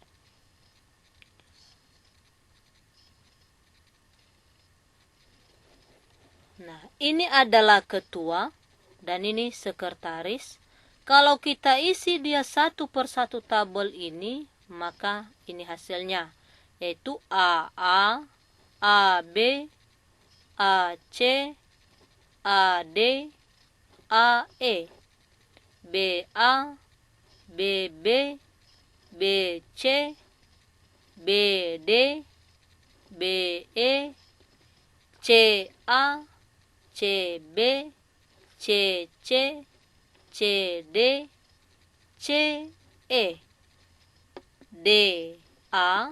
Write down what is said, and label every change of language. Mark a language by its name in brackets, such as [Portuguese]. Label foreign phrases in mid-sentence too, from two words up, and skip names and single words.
[Indonesian] Nah, ini adalah ketua dan ini sekretaris. Kalau kita isi dia satu per satu tabel ini, maka ini hasilnya, yaitu AA, AB, AC, AD, AE, BA, BB, BC, BD, BE, CA, CB, CC, CD, CE, DA,